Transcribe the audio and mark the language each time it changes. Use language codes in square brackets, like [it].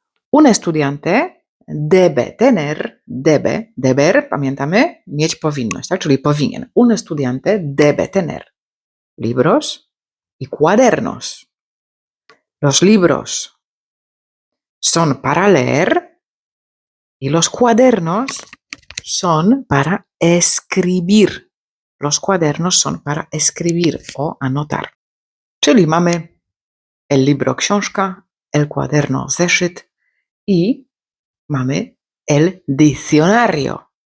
[es] Un estudiante debe tener, deber, [pl] pamiętamy, mieć powinność, tak? Czyli powinien. [es] Un estudiante debe tener libros y cuadernos. Los libros son para leer y los cuadernos son para escribir. Los cuadernos son para escribir o anotar. [pl] Czyli mamy el libro książka, el cuaderno zeszyt i mamy el diccionario.